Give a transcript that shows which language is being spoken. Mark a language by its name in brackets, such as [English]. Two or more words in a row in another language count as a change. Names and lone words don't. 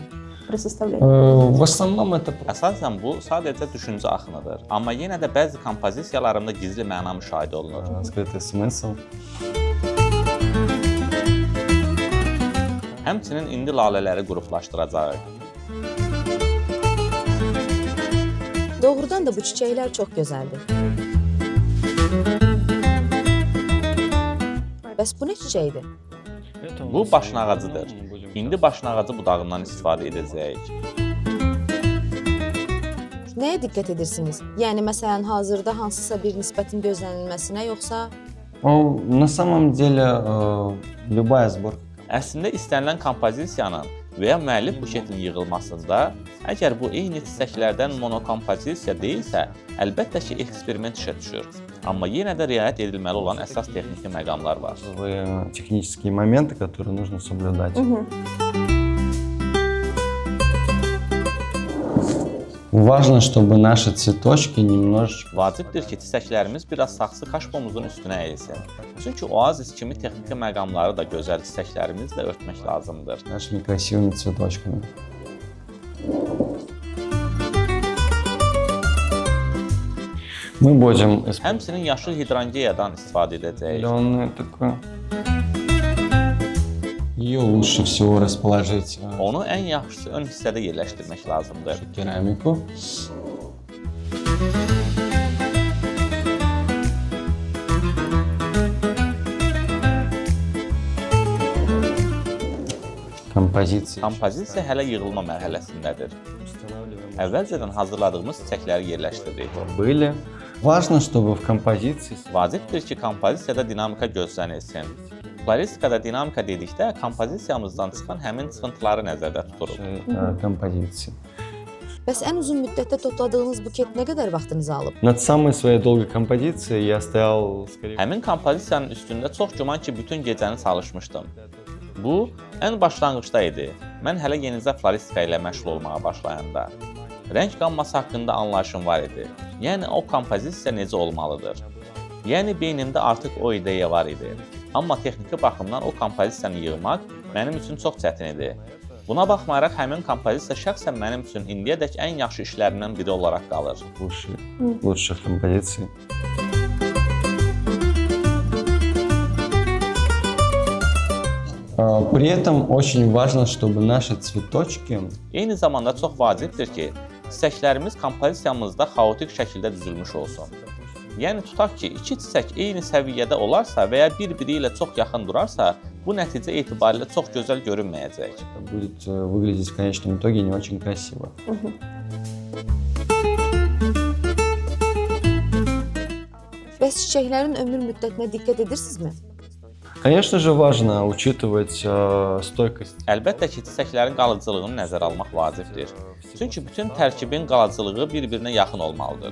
[Russian] В основном это [Azerbaijani] Əsasən bu sadəcə düşüncə axınıdır. Amma yenə də bəzi kompozisiyalarımda gizli məna müşahidə olunur. [Russian] скрытый смысл. [Azerbaijani] Həmçinin indi lalələri qruplaşdıracağıq. Doğrudan da bu çiçəklər çox gözəldir. Bəs bu nə çiçəkdir? Bu başnağacıdır. İndi başnağacı budağından istifadə edəcəyik. Nəyə diqqət edirsiniz? Yəni məsələn, hazırda hansısa bir nisbətin gözlənilməsinə, yoxsa [Russian] На самом деле, любая сборка. [Azerbaijani] Əslində istənilən kompozisiyanın və ya müəllif buketin yığılmasında, əgər bu eyni çiçəklərdən monokompozisiya deyilsə, əlbəttə ki, eksperiment işə düşür. Amma yenə də riayət edilməli olan əsas texniki məqamlar var. [Russian] Технические моменты, которые нужно соблюдать. Важно, чтобы наши цветочки немножечко... [Azerbaijani] Vacibdir ki, çiçəklərimiz biraz saxsı kaşpomuzun üstünə əyilsin. Çünki oazis kimi texniki məqamları da gözəl çiçəklərimizlə örtmək lazımdır. [Russian] Нашими красивыми цветочками. Мы будем [Azerbaijani] Həmçinin yaşıl hidrangeyadan istifadə edəcəyik. [Russian] зеленое такое. Ее лучше всего расположить [Azerbaijani] Onu ən yaxşısı ön hissədə yerləşdirmək lazımdır. [Russian] в керамику. Композиции. [Azerbaijani] Kompozisiya hələ yığılma mərhələsindədir. Əvvəlcədən hazırladığımız çiçəkləri yerləşdirdik. [Russian] Были. Важно, чтобы в композиции [Azerbaijani] Vacibdir ki, kompozisiyada dinamika gözlənilsin. Floristikada dinamika dedikdə kompozisiyamızdan çıxan həmin çıxıntıları nəzərdə tuturuq. [Russian] композиции. [Azerbaijani] bəs ən uzun müddətdə topladığınız buket nə qədər vaxtınızı alıb? [Russian] Над самой своей долгой композицией я стоял, скорее [Azerbaijani] Həmin kompozisiyanın üstündə çox güman ki, bütün gecəni çalışmışdım. Bu, ən başlanğıcda idi. Mən hələ yenicə floristika ilə məşğul olmağa başlayanda. Rəng qamması haqqında anlayışım var idi. Yəni, o kompozisiya necə olmalıdır. Yəni, beynimdə artıq o ideya var idi. Amma texniki baxımdan o kompozisiyanı yığmaq mənim üçün çox çətin idi. Buna baxmayaraq, həmin kompozisiya şəxsən mənim üçün indiyədək ən yaxşı işlərimdən biri olaraq qalır. [Russian] лучших композиций. При этом очень важно, чтобы наши цветочки [Azerbaijani] Eyni zamanda çox vacibdir ki, çiçəklərimiz kompozisiyamızda xaotik şəkildə düzülmüş olsun. Yəni tutaq ki, iki çiçək eyni səviyyədə olarsa və ya bir-biri ilə çox yaxın durarsa, bu nəticə etibarilə çox gözəl görünməyəcək. [Russian] будет выглядеть в конечном итоге не очень красиво. [Azerbaijani] Bəs çiçəklərin ömür müddətinə diqqət edirsinizmi? [Russian] Конечно же, важно учитывать стойкость. [Azerbaijani] Əlbəttə ki, çiçəklərin qalıcılığını nəzərə almaq vacibdir. Çünki bütün tərkibin qalıcılığı bir-birinə yaxın olmalıdır.